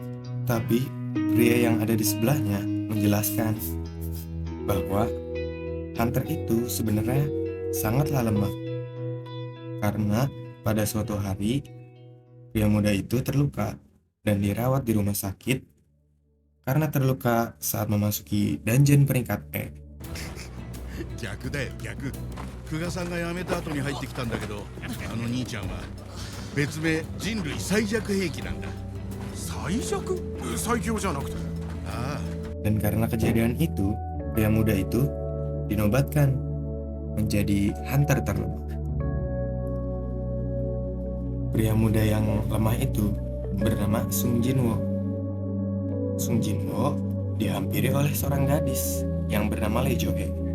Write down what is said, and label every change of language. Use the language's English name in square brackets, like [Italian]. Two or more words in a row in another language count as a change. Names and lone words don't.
[Indonesian] Tapi pria yang ada di sebelahnya menjelaskan bahwa Hunter itu sebenarnya sangatlah lemah. Karena pada suatu hari, pria muda itu terluka dan dirawat di rumah sakit karena terluka saat memasuki dungeon peringkat E. [Japanese] 逆だよ逆。久我さんが辞めた後に入ってきたんだけど、あの兄ちゃんは別名人類最弱兵器なんだ。最弱？最強じゃなくて。ああ、 [Indonesian] Dan karena kejadian itu, pria muda itu dinobatkan menjadi hunter terlemah. Pria muda yang lemah itu bernama Sung Jinwo. Sung Jinwo dihampiri oleh seorang gadis yang bernama Lee Jo-hee.